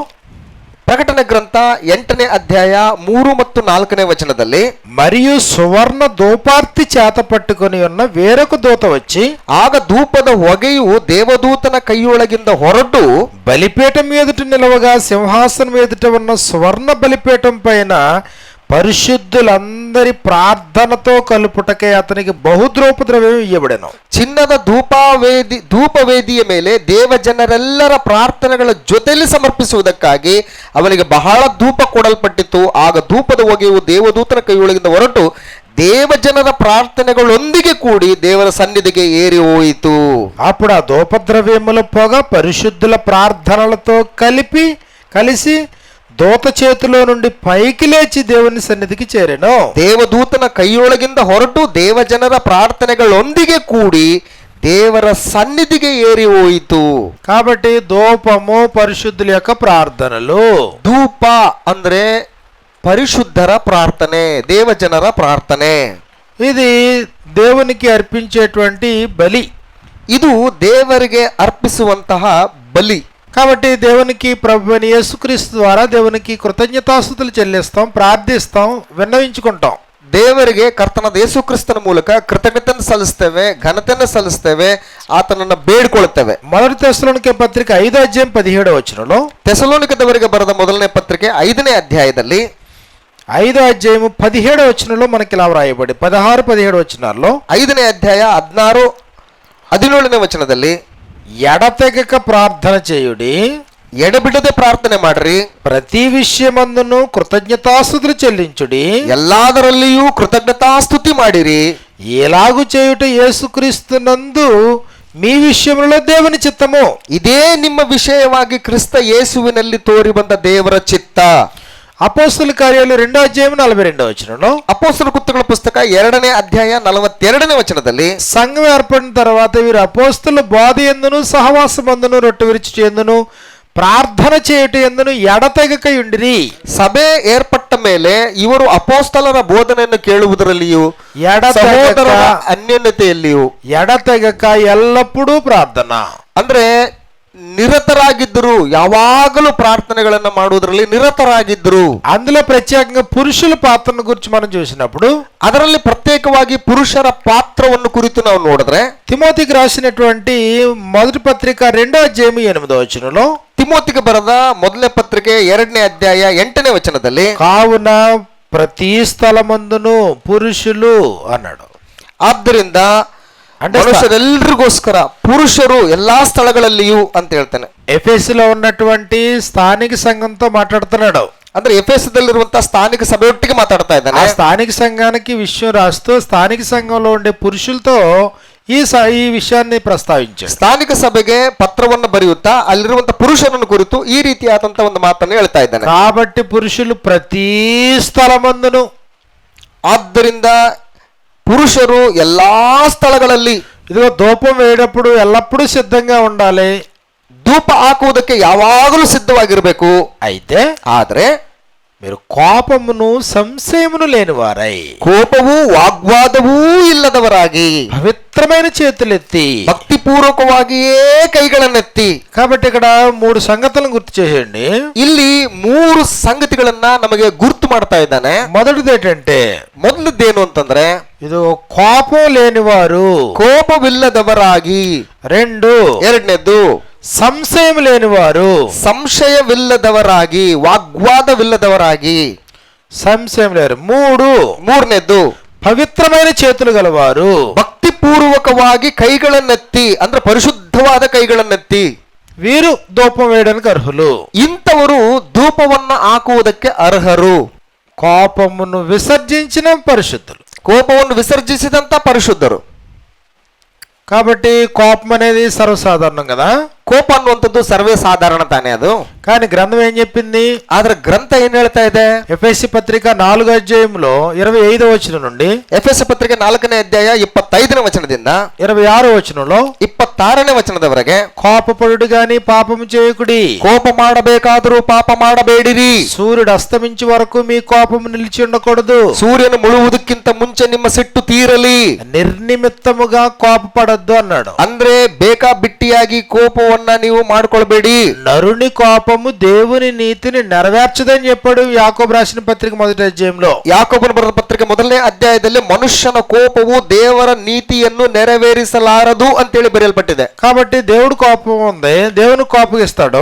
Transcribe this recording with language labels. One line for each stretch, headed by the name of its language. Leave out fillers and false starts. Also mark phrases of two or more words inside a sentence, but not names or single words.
Kannada: ಪ್ರಕಟಣೆ ಗ್ರಂಥ 8ನೇ ಅಧ್ಯಾಯ 3 ಮತ್ತು 4ನೇ ವಚನದಲ್ಲಿ,
Telugu: మరియు సువర్ణ ధూపార్తి చేత పట్టుకొని ఉన్న వేరొక దూత వచ్చి
Kannada: ಆಗ ಧೂಪದ ಹೊಗೆಯು ದೇವದೂತನ ಕೈಯೊಳಗಿಂದ ಹೊರಟು
Telugu: బలిపీఠం ఎదుట నిలవగా సింహాసనం ఎదుట ఉన్న సువర్ణ బలిపీఠం పైన పరిశుద్ధులందరి ప్రార్థనతో కలుపుటకే అతనికి బహుద్రవ్యం ఇవ్వబడెను.
Kannada: ಚಿನ್ನದ ಧೂಪವೇದಿಯ ಮೇಲೆ ದೇವಜನರೆಲ್ಲರ ಪ್ರಾರ್ಥನೆಗಳ ಜೊತೆಯಲ್ಲಿ ಸಮರ್ಪಿಸುವುದಕ್ಕಾಗಿ ಅವನಿಗೆ ಬಹಳ ಧೂಪ ಕೊಡಲ್ಪಟ್ಟಿತು. ಆಗ ಧೂಪದ ಹೊಗೆಯು ದೇವದೂತನ ಕೈಯೊಳಗಿಂದ ಹೊರಟು ದೇವಜನರ ಪ್ರಾರ್ಥನೆಗಳೊಂದಿಗೆ ಕೂಡಿ ದೇವರ ಸನ್ನಿಧಿಗೆ ಏರಿ ಹೋಯಿತು.
Telugu: అప్పుడు ఆ ధూపద్రవ్యముల పొగ పరిశుద్ధుల ప్రార్థనలతో కలిసి దూత చేతిలో నుండి పైకి లేచి దేవుని సన్నిధికి చేరెను.
Kannada: ದೇವದೂತನ ಕೈಯೊಳಗಿಂದ ಹೊರಟು ದೇವಜನರ ಪ್ರಾರ್ಥನೆಗಳೊಂದಿಗೆ ಕೂಡಿ ದೇವರ ಸನ್ನಿಧಿಗೆ ಏರಿ ಹೋಯಿತು.
Telugu: కాబట్టి ధూపము పరిశుద్ధుల యొక్క ప్రార్థనలు.
Kannada: ಧೂಪ ಅಂದ್ರೆ పరిశుద్ధರ ಪ್ರಾರ್ಥನೆ, ದೇವಜನರ ಪ್ರಾರ್ಥನೆ.
Telugu: ఇది దేవునికి అర్పించేటువంటి బలి.
Kannada: ಇದು ದೇವರಿಗೆ ಅರ್ಪಿಸುವಂತಹ ಬಲಿ.
Telugu: కాబట్టి దేవునికి ప్రభువైన యేసుక్రీస్తు ద్వారా దేవునికి కృతజ్ఞతాస్తుతులు చెల్లిస్తాం, ప్రార్థిస్తాం, విన్నవించుకుంటాం.
Kannada: ದೇವರಿಗೆ ಕರ್ತನಾದ ಯೇಸು ಕ್ರಿಸ್ತನ ಮೂಲಕ ಕೃತಜ್ಞತೆಯನ್ನು ಸಲ್ಲಿಸ್ತೇವೆ, ಘನತೆಯನ್ನು ಸಲ್ಲಿಸ್ತೇವೆ, ಆತನನ್ನು ಬೇಡಿಕೊಳ್ಳುತ್ತೇವೆ.
Telugu: మొదటి తెస్సలోనికే పత్రిక 5వ అధ్యాయం 17వ వచనంలో,
Kannada: ತೆಸಲೋನಿಕದವರಿಗೆ ಬರೆದ ಮೊದಲನೇ ಪತ್ರಿಕೆ 5ನೇ ಅಧ್ಯಾಯದಲ್ಲಿ
Telugu: 5వ అధ్యాయము 17వ వచనంలో మనకి ఇలా వ్రాయబడి 16-17 వచనాల్లో
Kannada: 5ನೇ ಅಧ್ಯಾಯ 16-17ನೇ ವಚನದಲ್ಲಿ,
Telugu: ఎడతెగక ప్రార్థన చేయుడి,
Kannada: ಎಡಬಿಡದೆ ಪ್ರಾರ್ಥನೆ ಮಾಡ್ರಿ,
Telugu: ప్రతి విషయమందును కృతజ్ఞతాస్తుతులు చెల్లించుడి,
Kannada: ಎಲ್ಲದರಲ್ಲಿಯೂ ಕೃತಜ್ಞತಾಸ್ತುತಿ ಮಾಡಿರಿ,
Telugu: ఎలాగు చేయుట యేసుక్రీస్తునందు మీ విషయంలో దేవుని చిత్తము.
Kannada: ಇದೇ ನಿಮ್ಮ ವಿಷಯವಾಗಿ ಕ್ರಿಸ್ತ ಯೇಸುವಿನಲ್ಲಿ ತೋರಿ ಬಂದ ದೇವರ ಚಿತ್ತ.
Telugu: అపోస్తల కార్యాలు 2వ అధ్యాయం 42వ వచనంలో,
Kannada: ಅಪೊಸ್ತಲ ಕೃತ್ಯಗಳ ಪುಸ್ತಕ 2ನೇ ಅಧ್ಯಾಯ 42ನೇ ವಚನದಲ್ಲಿ,
Telugu: సంఘం ఏర్పడిన తర్వాత వీరు అపోస్తల బోధ ఎందును సహవాసమందును రొట్టె విరిచి ఎందును ಪ್ರಾರ್ಥನ చేయుట ఎందును ఎడతెగక యుండిరి.
Kannada: ಸಭೆ ಏರ್ಪಟ್ಟ ಮೇಲೆ ಇವರು ಅಪೋಸ್ತಲರ ಬೋಧನೆಯನ್ನು ಕೇಳುವುದರಲ್ಲಿಯೂ ಸಹೋದರರ ಅನ್ಯೋನ್ಯತೆಯಲ್ಲಿಯೂ
Telugu: ఎడతెగక ఎల్లప్పుడూ ప్రార్థన
Kannada: ಅಂದ್ರೆ నిరతరాగిద్ದರು. ಯಾವಾಗಲು ಪ್ರಾರ್ಥನಗಳನ್ನು ಮಾಡುವುದರಲ್ಲಿ నిరతರಾಗಿದ್ದರು.
Telugu: అందులో ప్రత్యేకంగా పురుషుల పాత్రను గురించి మనం చూసినప్పుడు,
Kannada: ಅದರಲ್ಲಿ ಪ್ರತ್ಯೇಕವಾಗಿ ಪುರುಷರ ಪಾತ್ರವನ್ನು ಕುರಿತು ನಾವು ನೋಡಿದ್ರೆ,
Telugu: తిమోతికి రాసినటువంటి మొదటి పత్రిక 2వ అధ్యాయం 8వ వచనంలో,
Kannada: ತಿಮೋತಿಗೆ ಬರೆದ ಮೊದಲನೇ ಪತ್ರಿಕೆ 2ನೇ ಅಧ್ಯಾಯ 8ನೇ ವಚನದಲ್ಲಿ,
Telugu: కావున ప్రతి స్థలమందును పురుషులు అన్నాడు.
Kannada: ಆದ್ದರಿಂದ
Telugu: అంటే
Kannada: ಮನುಷ್ಯರೆಲ್ಲರಿಗೋಸ್ಕರ ಪುರುಷರು ಎಲ್ಲಾ ಸ್ಥಳಗಳಲ್ಲಿಯೂ ಅಂತ ಹೇಳ್ತಾನೆ.
Telugu: ఎఫెసులో ఉన్నటువంటి స్థానిక సంఘంతో మాట్లాడుతున్నాడు.
Kannada: ಅಂದ್ರೆ ಎಫೆಸದಲ್ಲಿರುವಂತಹ ಸ್ಥಾನಿಕ ಸಭೆಯೊಟ್ಟಿಗೆ ಮಾತಾಡ್ತಾ ఆ ಇದ್ದಾನೆ.
Telugu: స్థానిక సంఘానికి విషయం రాస్తూ స్థానిక సంఘంలో ఉండే పురుషులతో ఈ విషయాన్ని ప్రస్తావించాడు.
Kannada: ಸ್ಥಾನಿಕ ಸಭೆಗೆ ಪತ್ರವನ್ನು ಬರೆಯುತ್ತಾ ಅಲ್ಲಿರುವಂತಹ ಪುರುಷರನ್ನು ಕುರಿತು ಈ ರೀತಿಯಾದಂತಹ ಒಂದು ಮಾತನ್ನು ಹೇಳ್ತಾ ಇದ್ದಾನೆ.
Telugu: కాబట్టి పురుషులు ప్రతి స్థలమందును,
Kannada: ಆದ್ದರಿಂದ ಪುರುಷರು ಎಲ್ಲಾ ಸ್ಥಳಗಳಲ್ಲಿ,
Telugu: ఇదిగో ధూపం వేయడప్పుడు ఎల్లప్పుడూ సిద్ధంగా ఉండాలి.
Kannada: ಧೂಪ ಹಾಕುವುದಕ್ಕೆ ಯಾವಾಗಲೂ ಸಿದ್ಧವಾಗಿರಬೇಕು.
Telugu: అయితే
Kannada: ಆದ್ರೆ
Telugu: మీరు కోపమును సంశయమును లేనివారై,
Kannada: ಕೋಪವೂ ವಾಗ್ವಾದವೂ ಇಲ್ಲದವರಾಗಿ,
Telugu: పవిత్రమైన చేతులెత్తి,
Kannada: ಭಕ್ತಿಪೂರ್ವಕವಾಗಿಯೇ ಕೈಗಳನ್ನೆತ್ತಿ.
Telugu: కాబట్టి ఇక్కడ 3 సంగతులను గుర్తు చేయండి.
Kannada: ಇಲ್ಲಿ 3 ಸಂಗತಿಗಳನ್ನ ನಮಗೆ ಗುರ್ತು ಮಾಡ್ತಾ ಇದ್ದಾನೆ.
Telugu: మొదటిది ఏంటంటే,
Kannada: ಮೊದಲದ್ದೇನು ಅಂತಂದ್ರೆ,
Telugu: ಇದು కోపం లేనివారు.
Kannada: ಕೋಪವಿಲ್ಲದವರಾಗಿ.
Telugu: 2,
Kannada: ಎರಡನೇದ್ದು
Telugu: సంశయం లేనివారు.
Kannada: ಸಂಶಯವಿಲ್ಲದವರಾಗಿ, ವಾಗ್ವಾದವಿಲ್ಲದವರಾಗಿ.
Telugu: సంశయం లేరు. 3,
Kannada: ಮೂರನೇದ್ದು
Telugu: పవిత్రమైన చేతులు గలవారు.
Kannada: ಭಕ್ತಿಪೂರ್ವಕವಾಗಿ ಕೈಗಳನ್ನೆತ್ತಿ, ಅಂದ್ರೆ ಪರಿಶುದ್ಧವಾದ ಕೈಗಳನ್ನೆತ್ತಿ.
Telugu: వీరు ధూపం వేయడానికి అర్హులు.
Kannada: ಇಂಥವರು ಧೂಪವನ್ನ ಹಾಕುವುದಕ್ಕೆ ಅರ್ಹರು.
Telugu: కోపమును విసర్జించిన పరిశుద్ధులు.
Kannada: ಕೋಪವನ್ನು ವಿಸರ್ಜಿಸಿದಂತ ಪರಿಶುದ್ಧರು.
Telugu: కాబట్టి కోపం అనేది సర్వసాధారణం కదా.
Kannada: ಕೋಪ ಅನ್ನುವಂಥದ್ದು ಸರ್ವೇ ಸಾಧಾರಣ ತಾನೇ ಅದು.
Telugu: కానీ గ్రంథం ఏం చెప్పింది?
Kannada: ಆದ್ರೆ ಗ್ರಂಥ ಏನ್ ಹೇಳ್ತಾ ಇದೆ?
Telugu: ఎఫెసీ పత్రిక 4వ అధ్యాయంలో 25వ వచనం నుండి
Kannada: ಎಫೆಸ ಪತ್ರಿಕೆ 4ನೇ ಅಧ್ಯಾಯ 25ನೇ ವಚನದಿಂದ
Telugu: 26వ వచనంలో,
Kannada: 26ನೇ ವಚನದವರೆಗೆ,
Telugu: కోపపడుడు గాని పాపము చేయకుడి,
Kannada: ಕೋಪ ಮಾಡಬೇಕಾದರೂ ಪಾಪ ಮಾಡಬೇಡಿರಿ,
Telugu: సూర్యుడు అస్తమించే వరకు మీ కోపము నిలిచి ఉండకూడదు,
Kannada: ಸೂರ್ಯನು ಮುಳುವುದಕ್ಕಿಂತ ಮುಂಚೆ ನಿಮ್ಮ ಸಿಟ್ಟು ತೀರಲಿ,
Telugu: నిర్నిమిత్తముగా కోపపడద్దు అన్నాడు.
Kannada: ಅಂದ್ರೆ ಬೇಕಾಬಿಟ್ಟಿಯಾಗಿ ಕೋಪವನ್ನ ನೀವು ಮಾಡ್ಕೊಳ್ಬೇಡಿ.
Telugu: నరుని కోపము దేవుని నీతిని నెరవేర్చదని చెప్పాడు యాకోబు రాసిన పత్రిక 1వ అధ్యాయంలో.
Kannada: ಯಾಕೋಬನ ಬರೆದ ಪತ್ರಿಕೆ 1ನೇ ಅಧ್ಯಾಯದಲ್ಲಿ ಮನುಷ್ಯನ ಕೋಪವು ದೇವರ ನೀತಿಯನ್ನು ನೆರವೇರಿಸಲಾರದು ಅಂತೇಳಿ ಬರೆಯಲ್ಪಟ್ಟಿದೆ.
Telugu: కాబట్టి దేవుడు కోపం ఉంది, దేవుని కోపగిస్తాడు.